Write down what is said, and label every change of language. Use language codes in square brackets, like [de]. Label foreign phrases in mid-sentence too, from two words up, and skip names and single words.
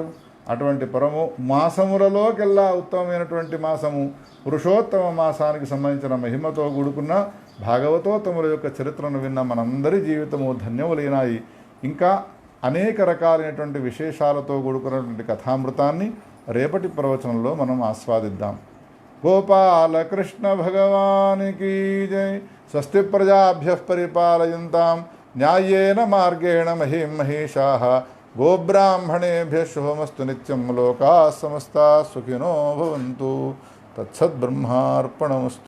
[te] అటువంటి మాసములలోకెల్లా ఉత్తమమైనటువంటి మాసము పురుషోత్తమ మాసానికి సంబంధించిన మహిమతో కూడుకున్న భాగవతోత్తముల యొక్క చరిత్రను విన్న మనందరి జీవితము ధన్యములైనాయి. ఇంకా అనేక రకాలైనటువంటి విశేషాలతో కూడుకున్నటువంటి కథామృతాన్ని రేపటి ప్రవచనంలో మనం ఆస్వాదిద్దాం. గోపాలకృష్ణ భగవానికి జై. [sa] स्वस्ति प्रजाभ्यः परिपालयन्तां न्यायेन मार्गेण महीं महीशाः. गोब्राह्मणेभ्यः शुभमस्तु नित्यं। लोकाः समस्ताः सुखिनो भवन्तु. तत्सद्ब्रह्मार्पणमस्तु.